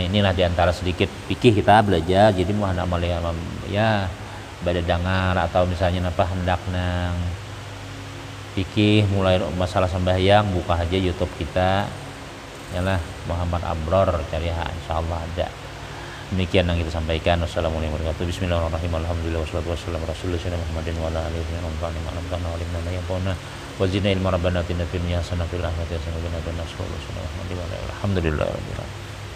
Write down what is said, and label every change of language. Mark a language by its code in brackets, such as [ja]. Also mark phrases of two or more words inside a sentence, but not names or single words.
[bjn] Inilah diantara sedikit fikih kita belajar. Jadi mohon amal ya pada dengar atau misalnya apa hendak nang fikih mulai masalah sembahyang, buka aja YouTube kita. Yalah Muhammad Abror cari insyaallah ada. Demikian yang kita sampaikan. [ar] والسلام عليكم ورحمة الله وبركاته. بسم الله الرحمن الرحيم. الحمد لله والصلاة والسلام على رسول الله محمد وعلى آله وصحبه وزدنا علما ربنا آتنا في الدنيا حسنة وفي الآخرة حسنة وقنا عذاب النار. Alhamdulillah.